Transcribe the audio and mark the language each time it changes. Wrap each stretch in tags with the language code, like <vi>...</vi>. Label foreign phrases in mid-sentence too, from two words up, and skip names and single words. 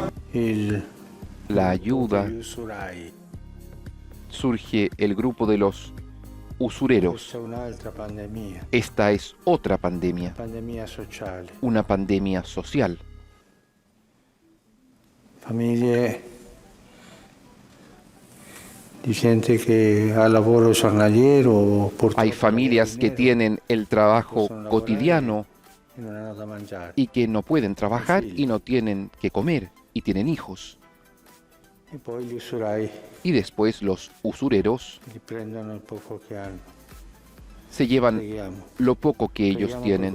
<es>la ayuda, surge el grupo de los usureros. Esta es otra pandemia, una pandemia social.</es> <it>Famiglie di gente che ha lavoro giornaliero.</it> <es>Hay familias que tienen el trabajo cotidiano y que no pueden trabajar y no tienen que comer y tienen hijos. Y después los usureros se llevan lo poco que ellos tienen.</es>